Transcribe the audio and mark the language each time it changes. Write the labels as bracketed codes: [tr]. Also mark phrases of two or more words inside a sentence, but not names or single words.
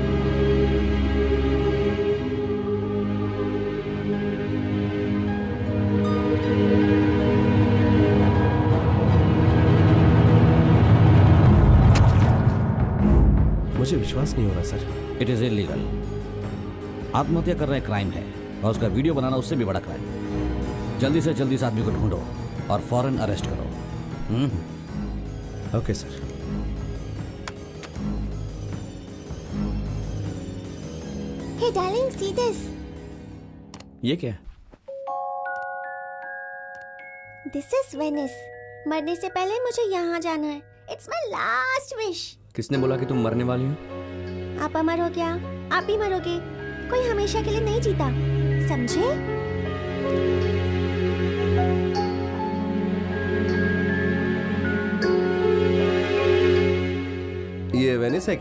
[hi] मुझे विश्वास नहीं हो रहा सर. [en] It is illegal. [hi] आत्महत्या करना एक क्राइम है और उसका वीडियो बनाना उससे भी बड़ा क्राइम. जल्दी से जल्दी इस आदमी को ढूंढो और फौरन अरेस्ट करो. [en] OK sir. Hey darling, see this. [hi] ये क्या? [en] This is Venice. [hi] मरने से पहले मुझे यहाँ जाना है. [en] It's my last wish. [hi] किसने बोला कि तुम मरने वाली हो? आप अमर हो क्या? आप भी मरोगे. कोई हमेशा के लिए नहीं जीता. समझे? ये वेनिस है क्या?